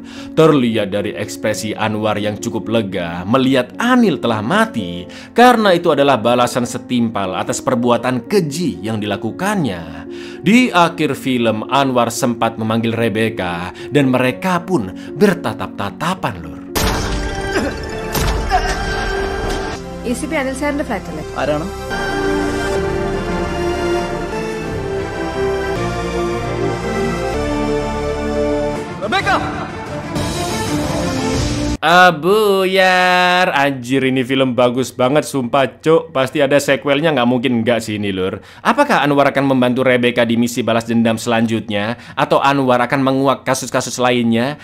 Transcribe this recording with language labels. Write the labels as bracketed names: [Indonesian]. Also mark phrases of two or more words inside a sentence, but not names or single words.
[Indonesian] Terlihat dari ekspresi Anwar yang cukup lega melihat Anil telah mati, karena itu adalah balasan setimpal atas perbuatan keji yang dilakukannya. Di akhir film, Anwar sempat memanggil Rebecca dan mereka pun bertatap-tatapan, Lur. [Malayalam] ACP അനിൽ സാറിന്റെ ഫ്ലാറ്റ് അല്ലേ? ആരാണ്? Rebecca! [Indonesian] Abuyar, anjir ini film bagus banget sumpah cuk. Pasti ada sequelnya, nggak mungkin nggak sih ini, Lur. Apakah Anwar akan membantu Rebecca di misi balas dendam selanjutnya, atau Anwar akan menguak kasus-kasus lainnya?